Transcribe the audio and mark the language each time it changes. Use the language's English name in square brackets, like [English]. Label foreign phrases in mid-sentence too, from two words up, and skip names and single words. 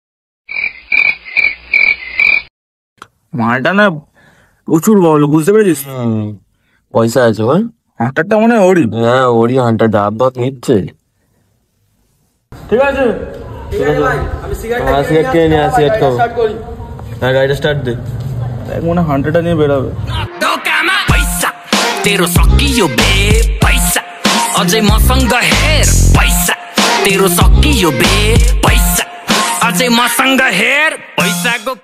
[Bangla] মালটা না প্রচুর বলো, বুঝতে পেরেছিস? পয়সা আছে বল? হাঁটারটা মনে হয় ওরই। হ্যাঁ, ওরই হান্টার ডাব ভাত নিচ্ছে। ঠিক আছে, হ্যাঁ, সিগারেট কিনে নিয়ে আসি, সিগারেট খাবো। হ্যাঁ, গাড়িটা স্টার্ট দে। মনে হয় হান্টারটা নিয়ে বেরোবে। [Nepali] तेरो सकियो बे पैसा अझै मसँग हेर पैसा तेरो सकियो बे पैसा अझै मसँग हेर पैसाको